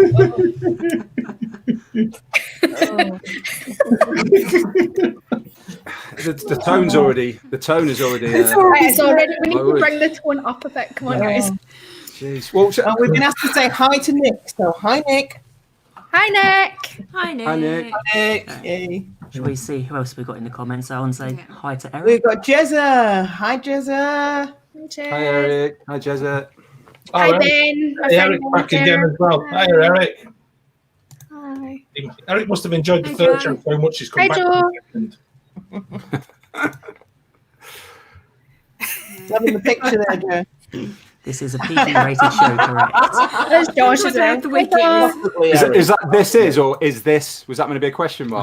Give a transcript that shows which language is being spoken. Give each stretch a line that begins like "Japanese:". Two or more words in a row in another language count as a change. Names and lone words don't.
English: The tone's already. The tone is already. Right, it's already. We need to Lowered. bring the tone up a bit. Come on, guys. Jeez. Well, And we've been asked to say hi to Nick. So hi, Nick. Hi, Nick. Hi, Nick. Hi, Nick. Nick. Yay. Should we see who else we got in the comments? I want to say hi to Eric. We've got Jezza. Hi, Jezza. Hi, Eric. Hi, Jezza. Hi, Eric. Ben. My Hey, friend Eric Ben back there. again as well. Hi, Eric. Hi. Eric must have enjoyed the Hi, third Joe. show so much he's come Hi, back. Joe. Loving the picture there, Joe. This is a PG-rated show, correct? There's Josh as What well. the week Hi, is. Is that this is or is this? Was that going to be a question mark?